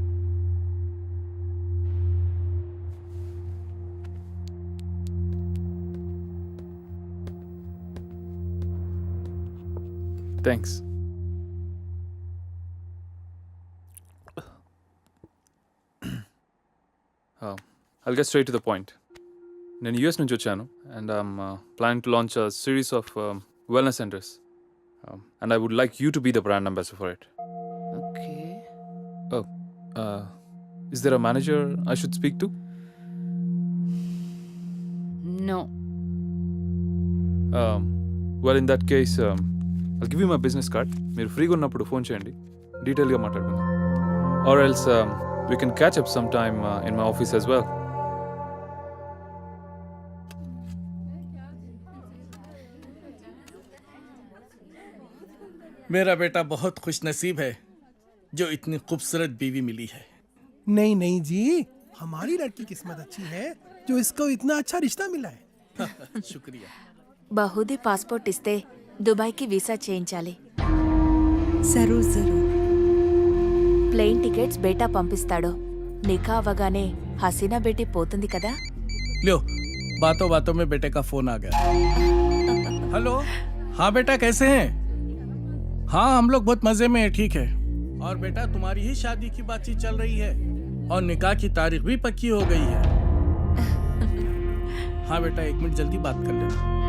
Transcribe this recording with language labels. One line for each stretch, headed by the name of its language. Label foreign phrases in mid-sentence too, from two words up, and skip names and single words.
English: Thanks. I'll get straight to the point.
Telugu: నేను యూఎస్ నుంచి వచ్చాను,
English: and I'm planning to launch a series of wellness centers. And I would like you to be the brand ambassador for it. Okay. Oh, is there a manager I should speak to? No. Well, in that case, I'll give you my business card.
Telugu: మీరు ఫ్రీగా ఉన్నప్పుడు ఫోన్ చేయండి, డీటెయిల్గా మాట్లాడుకుందాం.
English: Or else we can catch up sometime in my office as well.
Hindi: मेरा बेटा बहुत खुश नसीब है जो इतनी खूबसूरत बीवी मिली है. नहीं नहीं जी, हमारी लड़की किस्मत अच्छी है जो इसको इतना अच्छा रिश्ता मिला है. शुक्रिया.
Telugu: బహుదీ పాస్పోర్ట్ ఇస్తే దుబాయ్కి వీసా చేయించాలి.
Hindi: जरूर जरूर.
Telugu: ప్లేన్ టికెట్స్ బేటా పంపిస్తాడు. నిఖా అవగానే హసీనా బేటీ పోతుంది కదా.
Hindi: लो, बातों बातों में बेटे का फोन आ गया. हेलो, हाँ बेटा कैसे हैं? हाँ हम लोग बहुत मजे में हैं, ठीक है. और बेटा तुम्हारी ही शादी की बातचीत चल रही है. और निकाह की तारीख भी पक्की हो गई है। हाँ बेटा, 1 मिनट जल्दी बात कर लेना।